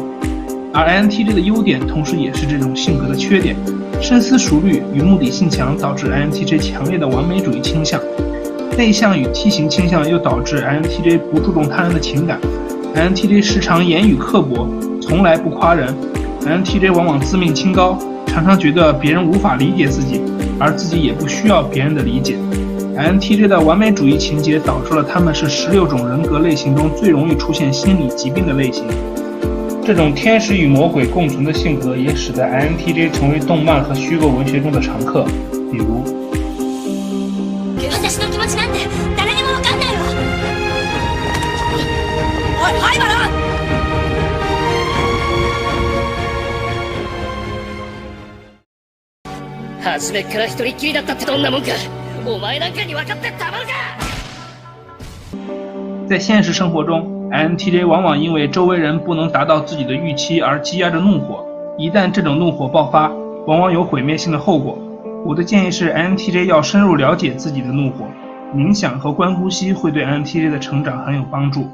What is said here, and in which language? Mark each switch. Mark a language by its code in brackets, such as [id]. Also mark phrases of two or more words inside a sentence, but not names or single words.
[zh] 而 INTJ 的优点同时也是这种性格的缺点，深思熟虑与目的性强导致 INTJ 强烈的完美主义倾向，内向与 T 型倾向又导致 INTJ 不注重他人的情感。INTJ 时常言语刻薄，从来不夸人。INTJ 往往自命清高，常常觉得别人无法理解自己，而自己也不需要别人的理解。 INTJ 的完美主义情节导致了他们是16种人格类型中最容易出现心理疾病的类型。这种天使与魔鬼共存的性格也使得 INTJ 成为动漫和虚构文学中的常客，比如 [ja] 私の気持ちなんて誰にも分かんないわ。おい、灰原！初めっから一人っきりだったってどんなもんか。お前なんかに分かってたまるか。 [zh] 在现实生活中， INTJ 往往因为周围人不能达到自己的预期而积压着怒火，一旦这种怒火爆发，往往有毁灭性的后果。我的建议是 INTJ 要深入了解自己的怒火，冥想和观呼吸会对 INTJ 的成长很有帮助。